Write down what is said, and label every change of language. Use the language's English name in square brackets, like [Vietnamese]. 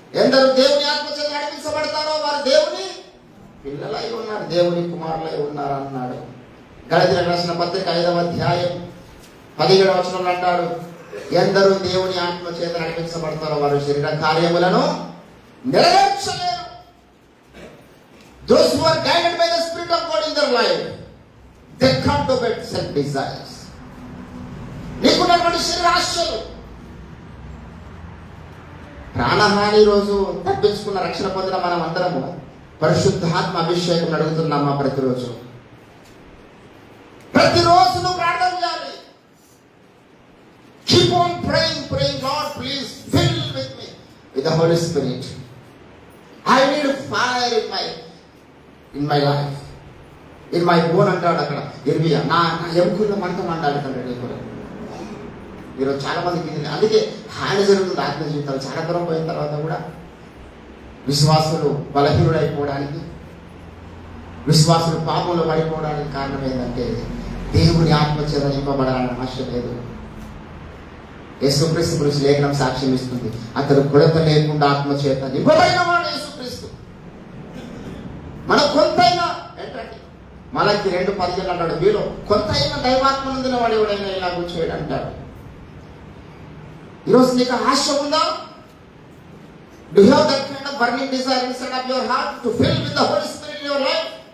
[Telugu] ఎందరూ దేవుని ఆత్మ చేత నడిపించబడతారో వారు దేవుని పిల్లలై ఉన్నారు, దేవుని కుమారులై ఉన్నారు అన్నాడు. గలతీయులకు రాసిన పత్రిక 5:17 అంటాడు, ఎందరూ దేవుని ఆత్మ చేత నడిపించబడతారో వారు శరీర కార్యములను నెరవేర్చలేరు. [English] Those who are guided by the Spirit of God in their life, they can't obey self desires. [Telugu] నీకున్నటువంటి శరీరాశలు, ప్రాణహాని రోజు తప్పించుకున్న రక్షణ పొందిన మనం అందరము పరిశుద్ధాత్మ అభిషేకం అడుగుతున్నామా? ప్రతిరోజు నువ్వు ప్రార్థన చేయాలి. [English] Keep on praying, God please fill with me with the Holy Spirit. I need fire in my life, in my bone [Telugu] అంటాడు అక్కడ ఇర్మియా. నా ఎముకల్లో మంట మండాడుతాడు నీకు. ఈరోజు చాలా మందికి అందుకే హాని జరుగుతుంది ఆత్మీయ జీవితాలు. చాలా దూరం పోయిన తర్వాత కూడా విశ్వాసులు బలహీనుడైపోవడానికి, విశ్వాసులు పాపంలో పడిపోవడానికి కారణం ఏంటంటే దేవుని ఆత్మ చేత నింపబడాలని ఆశ లేదు. యేసుక్రీస్తు గురించి లేఖనం సాక్ష్యం ఇస్తుంది. అతడు కొరత లేకుండా ఆత్మ చేత నింపబడిన వాడు యేసుక్రీస్తు. మన కొంతైనా ఏంటంటే మలకి 2:15 అంటాడు, మీలో కొంతైనా దైవాత్మ నొందిన వాడు ఎవడైనా ఇలా కూర్చోడు అంటాడు. ఈరోజు నీకు ఆశ ఉందా? [English] Do you have that kind of burning desire inside of your heart to fill with the Holy Spirit in your life?